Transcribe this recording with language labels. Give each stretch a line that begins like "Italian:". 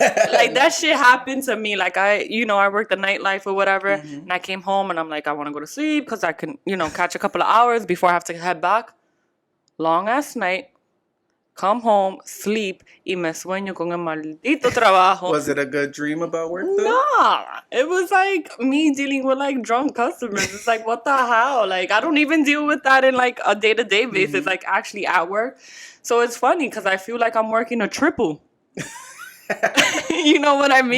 English: Like that shit happened to me. Like I worked the nightlife or whatever, and I came home and I'm like, I want to go to sleep because I can, catch a couple of hours before I have to head back. Long ass night, come home, sleep,
Spanish: y me sueño con el maldito trabajo.
English: Was it a good dream about work though? Nah, it was like me dealing with like drunk customers. It's like, what the hell? Like I don't even deal with that in like a day-to-day basis, like actually at work. So it's funny because I feel like I'm working a triple. You know what I mean?